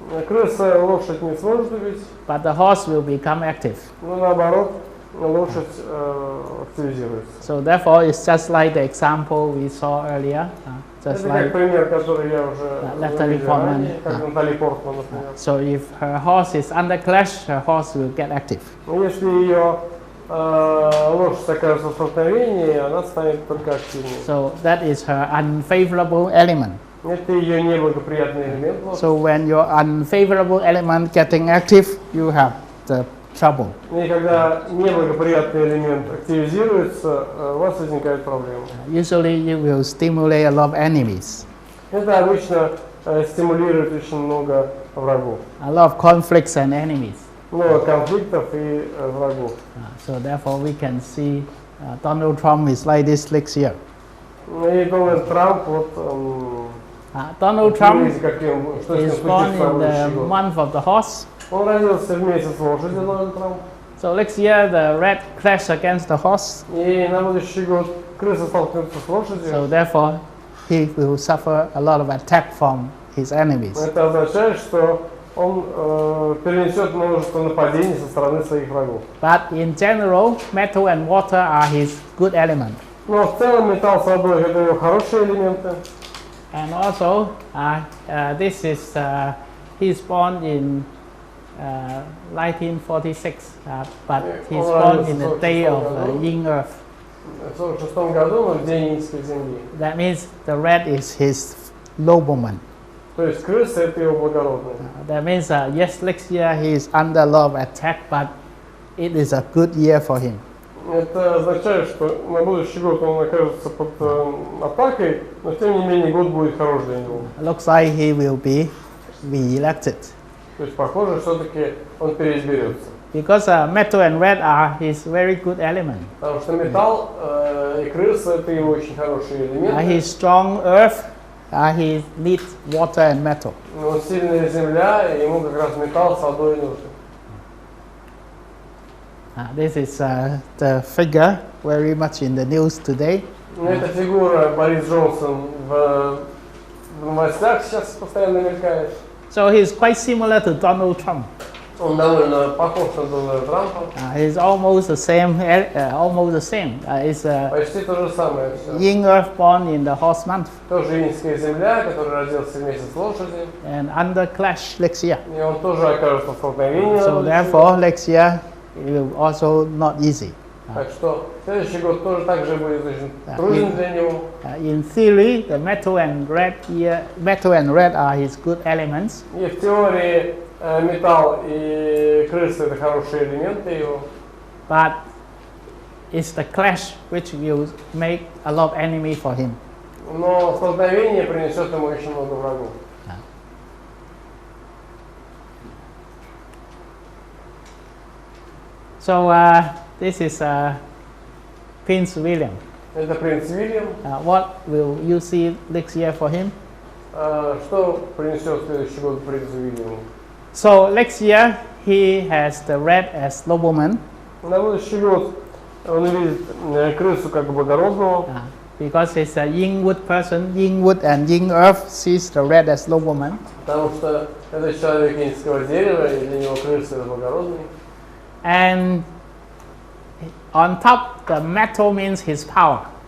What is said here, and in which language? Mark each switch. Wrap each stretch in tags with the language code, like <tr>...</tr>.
<ru>Крыса лошадь не сможет убить,</ru> <en>but the horse will become active.</en> <ru>но наоборот, лошадь активизируется.</ru> <en>So therefore, it's just like the example we saw earlier. Just</en> <ru>Это</ru> <en>like</en> <ru>как пример, который я уже видел ранее, как Натали Портман, например.</ru> <en>so, if her horse is under clash, her horse will get active.</en> <ru>Если ее лошадь окажется в столкновении, она станет только активнее.</ru> <en>So that is her unfavorable element.</en> <ru>Это ее неблагоприятный элемент.</ru> <en>So when your unfavorable element getting active, you have the trouble.</en> <ru>И когда неблагоприятный элемент активизируется, у вас возникают проблемы.</ru> <en>Usually you will stimulate a lot of enemies,</en> <ru>Это обычно стимулирует очень много врагов.</ru> <en>a lot of conflicts and enemies.</en> <ru>Много конфликтов и врагов.</ru> <en>So therefore we can see Donald Trump is like this next year.</en> <ru>И Дональд Трамп, вот,</ru> <en>Donald Trump</en> <ru>что с ним</ru> <en>is born</en> <ru>случится</ru> <en>in</en> <ru>в</ru> <en>the</en> <ru>следующий год.</ru> <en>month of the horse.</en> <ru>Он родился в месяц лошади, Дональд Трамп.</ru> <en>So next year the rat clash against the horse.</en> <ru>И на будущий год крыса столкнется с</ru> <en>So</en> <ru>лошадью.</ru> <en>therefore he will suffer a lot of attack from his enemies.</en> <ru>Это означает, что он перенесет множество нападений со стороны своих врагов.</ru> <en>But in general, metal and water are his good element.</en> <ru>Но в целом металл с водой это его хорошие элементы.</ru> <en>And also, this is he's born in 1946, but he's born in the day of Yin Earth.</en> <ru>В 1946 году, но в день иньской земли.</ru> <en>That means the rat is his nobleman.</en> <ru>То есть крыса это его благородные.</ru> <en>That means yes, next year he is under a lot of attack, but it is a good year for him.</en> <ru>Это означает, что на будущий год он окажется под атакой, но тем не менее год будет хорош для него.</ru> <en>Looks like he will be re-elected.</en> <ru>То есть похоже, все-таки он переизберется.</ru> <en>Because metal and red are his very good element.</en> <ru>Потому что металл и крыса это его очень хорошие элементы.</ru> <en>He's strong earth, he needs water and metal.</en> <ru>Но сильная земля, и ему как раз металл с водой нужен.</ru> <en>This is the figure very much in the news today.</en> <ru>Эта фигура Борис Джонсон в новостях сейчас постоянно мелькает.</ru> <en>So he's quite similar to Donald Trump.</en> <ru>Он довольно похож на Дональда Трампа.</ru> <en>He's almost the same. Almost the same. It's</en> <ru>Почти то же самое все.</ru> <en>Yin Earth born in the horse month</en> <ru>Тоже иньская земля, который родился в месяц лошади.</ru> <en>and under clash next year.</en> <ru>И он тоже окажется в столкновении.</ru> <en>So therefore next year it will also not easy.</en> <ru>Так что следующий год тоже так же будет очень труден для него.</ru> <en>In theory, the metal and red are his good elements.</en> <ru>И в теории металл и крыса это хорошие элементы его.</ru> <en>But it's the clash which will make a lot of enemy for him.</en> <ru>Но столкновение принесет ему очень много врагов.</ru> <en>So this is Prince William.</en> <ru>Это принц Уильям.</ru> <en>What will you see next year for him?</en> <ru>Что принесет следующий год принцу Уильяму?</ru> <en>So next year he has the rat as nobleman.</en> <ru>На будущий год он видит крысу как благородного.</ru> <en>Because he's a yin wood person, yin wood and yin earth sees the rat as nobleman.</en> <ru>Потому что это человек иньского дерева, и для него крыса это благородный.</ru> <en>And on top, the metal means his power.</en>